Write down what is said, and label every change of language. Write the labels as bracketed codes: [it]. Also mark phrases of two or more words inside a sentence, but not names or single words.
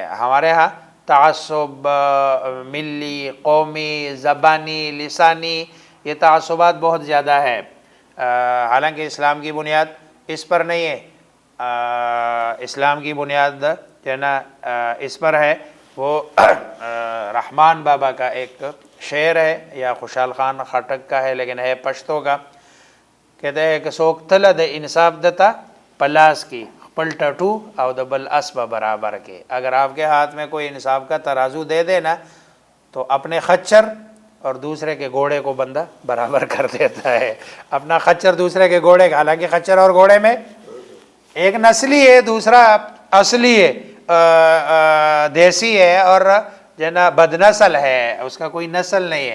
[ur] ہمارے ہاں تعصب ملی، قومی، زبانی، لسانی، یہ تعصبات بہت زیادہ ہے، حالانکہ اسلام کی بنیاد اس پر نہیں ہے۔ اسلام کی بنیاد جو ہے نا اس پر ہے۔ وہ رحمان بابا کا ایک شعر ہے، یا خوشحال خان خٹک کا ہے لیکن ہے پشتو کا، کہتے ہیں کہ [ps] سوک تل د انصاف دتا پلاس کی پلٹٹو او د بل اسب برابر کے۔ [ur] اگر آپ کے ہاتھ میں کوئی انصاف کا ترازو دے دے نا، تو اپنے خچر اور دوسرے کے گھوڑے کو بندہ برابر کر دیتا ہے۔ اپنا خچر دوسرے کے گھوڑے کا، حالانکہ خچر اور گھوڑے میں ایک نسلی ہے، دوسرا اصلی ہے، دیسی ہے، اور جو ہے نا بد نسل ہے، اس کا کوئی نسل نہیں ہے۔